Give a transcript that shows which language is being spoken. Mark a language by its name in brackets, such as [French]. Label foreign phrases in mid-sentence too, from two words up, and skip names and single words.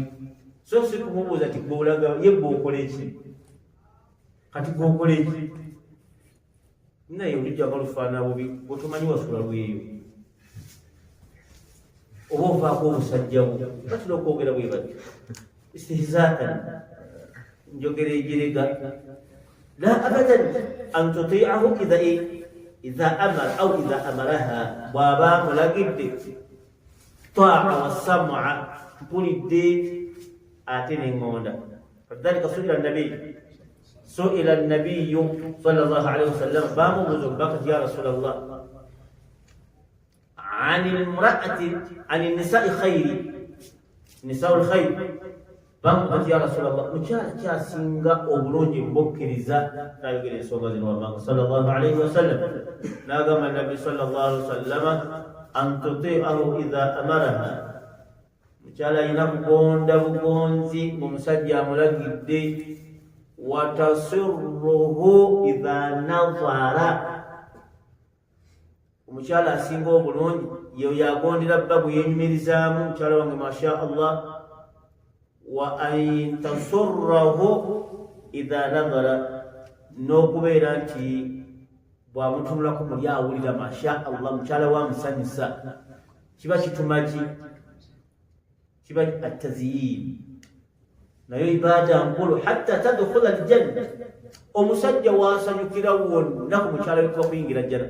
[Ganda] So si kumubuuza ti gwolaga ye bw'okola eki kati gw'okola eki naye olijja balufaana bubi bwetumanyi wasula lweyo oba ovaako obusajja bwo batula okwogera bwe bati istihzaan njogera ejirega. [Arabic] ألا أبدا أن تطيعه إذا أمر أو إذا أمرها, [Ganda] bw'aba mulagidde [Arabic] طاعة والسمع, [Ganda] mpulidde ate n'engonda. [Arabic] فلذلك سئل النبي صلى الله عليه وسلم, [Ganda] bamubuuza bakati [Arabic] يا رسول الله عن النساء خير نساء الخير, bamubuuza ya Rasulallah, [Ganda] mukyala kyasinga obulungi mbukkiriza. N'ayogera ensonga zino wammanga [Arabic] صلى الله عليه وسلم, [Ganda] n'agamba nabbi [Arabic] صلى الله عليه وسلم, أن تطيعه إذا أمرها, [Ganda] mukyala alina kugonda bugonzi ng'omusajja amulagidde. [Arabic] وتسره إذا نظر, [Ganda] omukyala asinga obulungi yeyo yagondera bbabu yenyumirizaamu, mukyala wange [Arabic] ما شاء الله. وأن تسره إذا نظر, [Ganda] n'okubeera nti bw'amutunulako muli awulira [Arabic] ما شاء الله, [Ganda] mukyala wamusanyusa. Kiba kituma ki? Kiba at-tazyin, nayo ibaada nkulu. [Arabic] حتى تدخل الجنة, [Ganda] omusajja wasanyukira wonna ku mukyala we kuyingira jjana.